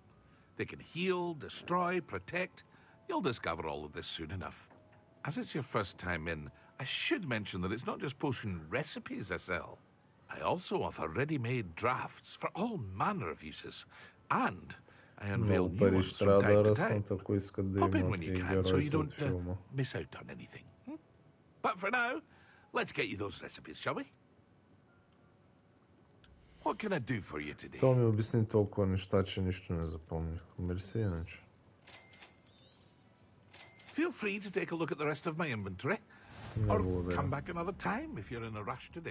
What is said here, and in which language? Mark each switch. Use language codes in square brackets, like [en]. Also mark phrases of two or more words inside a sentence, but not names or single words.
[en] They can heal, destroy, protect. You'll discover all of this soon enough. As it's your first time in, I should mention that it's not just potion recipes I sell. I also offer ready-made drafts for all manner of uses. And I unveil [bg] Много [en] new [bg] пари [en] ones [bg] ще [en] from [bg] трябва да [en] time to time. [bg] ръснат, ако искат да [en] Pop in [bg] имат [en] when [bg] и [en] you can so you [bg] героите от [en] don't [bg] филма. [en] miss out on anything. But for now, let's get you those recipes, shall we? What can I do for you today? [bg] То ми обясни толкова неща, че нищо не запомних. Мерси иначе. [en] Feel free to take a look at the rest of my inventory. [bg] Не [en] Or [bg] благодаря. [en] come back another time if you're in a rush today.